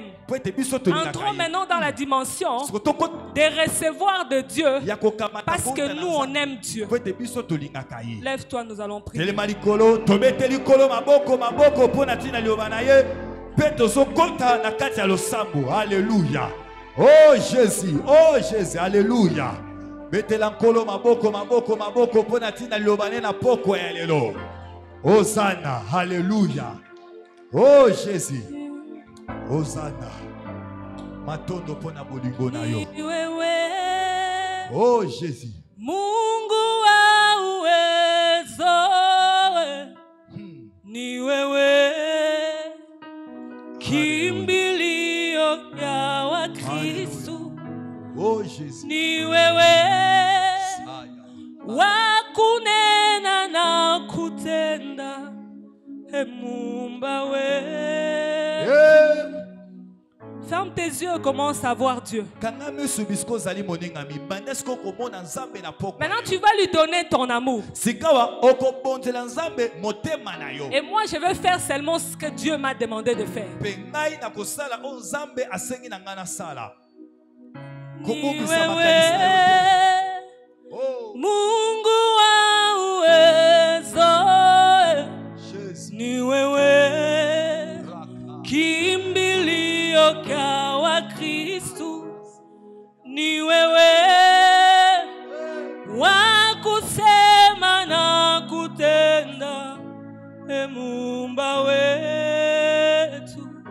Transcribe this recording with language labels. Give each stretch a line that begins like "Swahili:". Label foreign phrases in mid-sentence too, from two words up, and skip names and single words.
French: Entrons maintenant dans la dimension de recevoir de Dieu parce que nous on aime Dieu. Lève-toi, nous allons prier. Alléluia. Oh Jésus, oh Jésus, alléluia.
Lingala: Betela nkolo maboko maboko maboko pona tina liobane na poko ya lelo.
French: Hosanna, alléluia. Oh Jésus. Hosanna.
Lingala: Matondo pona bolingo na yo.
French: Oh Jésus.
Swahili: Mungu wa uwezo, ni wewe kimbilio ya Wakristo.
French: Oh Jésus.
Swahili: Ni wewe wakunena na kutenda, Muumba we.
French: Ferme tes yeux et commence à voir Dieu. Maintenant tu vas lui donner ton amour. Et moi je vais faire seulement ce que Dieu m'a demandé de faire.
Swahili: Ni wewe Mungu wa uwezo, ni wewe kimbilio kwa Wakristo, ni wewe wa kusema na kutenda, Muumba wetu.